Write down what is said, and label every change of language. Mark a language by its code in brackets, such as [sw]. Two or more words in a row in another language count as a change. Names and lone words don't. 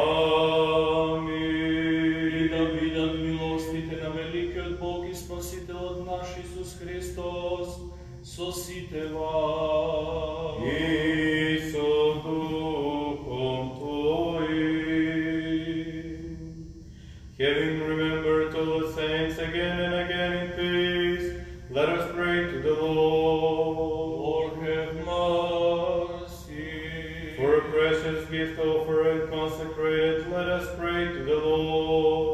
[mk] Амин. И да видат милостите на великиот Бог и Спасителот наш Исус Христос со сите вас. [cu] И со духом Твоим. [en] Having remembered all the saints again and again in peace, let us pray to the Lord. Lord have mercy. For a precious gift offered and consecrated, let us pray to the Lord.